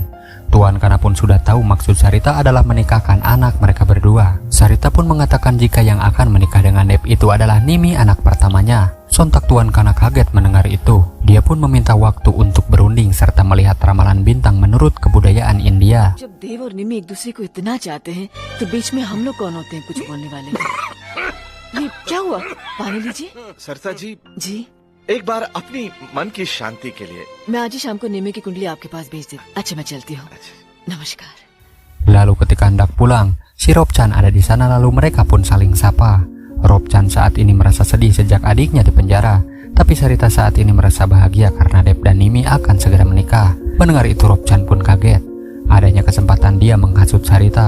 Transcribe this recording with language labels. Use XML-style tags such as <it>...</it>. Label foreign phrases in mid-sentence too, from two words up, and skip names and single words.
<id>Tuan Kana pun sudah tahu maksud Sarita adalah menikahkan anak mereka berdua. Sarita pun mengatakan jika yang akan menikah dengan Deb itu adalah Nimi, anak pertamanya. Sontak Tuan Kana kaget mendengar itu. Dia pun meminta waktu untuk berunding serta melihat ramalan bintang menurut kebudayaan India.</id> <hi>जब देव और निमी एक दूसरे को इतना चाहते हैं तो बीच में हम लोग कौन होते हैं कुछ बोलने वाले? ये क्या हुआ? पानी लीजिए। सरसा जी, जी, एक बार अपनी मन की शांति के लिए। मैं आज ही शाम को निमी की कुंडली आपके पास भेज देती। अच्छा, मैं चलती हूँ। नमस्कार।</hi> <id>Lalu ketika hendak pulang, si Robchan ada di sana lalu mereka pun saling sapa. Robchan saat ini merasa sedih sejak adiknya di penjara, tapi Sarita saat ini merasa bahagia karena Dev dan Nimi akan segera menikah. Mendengar itu Robchan pun kaget. Adanya kesempatan dia menghasut Sarita.</id>